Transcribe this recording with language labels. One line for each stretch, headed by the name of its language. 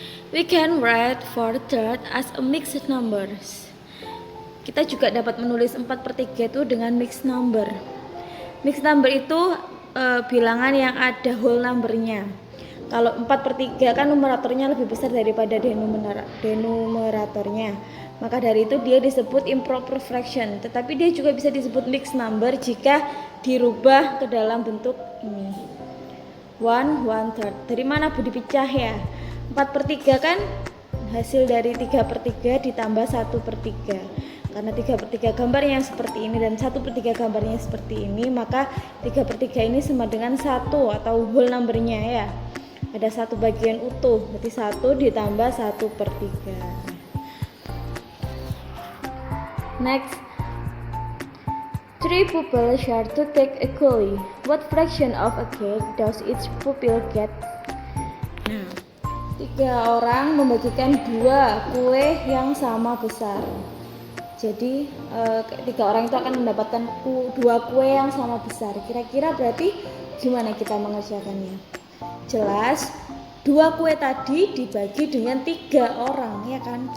English: We can write 4/3 as a mixed numbers.
Indonesian: Kita juga dapat menulis 4/3 itu dengan mixed number. Mixed number itu bilangan yang ada whole numbernya. Kalau 4/3 kan numeratornya lebih besar daripada denumeratornya, maka dari itu dia disebut improper fraction. Tetapi dia juga bisa disebut mixed number jika dirubah ke dalam bentuk ini, 1/3. Dari mana Bu dipecah ya? 4/3 kan hasil dari 3/3 ditambah 1/3. Karena 3/3 gambarnya seperti ini dan 1/3 gambarnya seperti ini, maka 3/3 ini sama dengan 1 atau whole numbernya ya. Ada 1 bagian utuh, berarti 1 ditambah 1/3.
English: Next, 3 pupils share 2 cakes equally. What fraction of a cake does each pupil get?
Indonesian: Nah, 3 orang membagikan 2 kue yang sama besar. Jadi 3 orang itu akan mendapatkan 2 kue yang sama besar. Kira-kira berarti gimana kita mengerjakannya? Jelas 2 kue tadi dibagi dengan 3 orang, ya kan?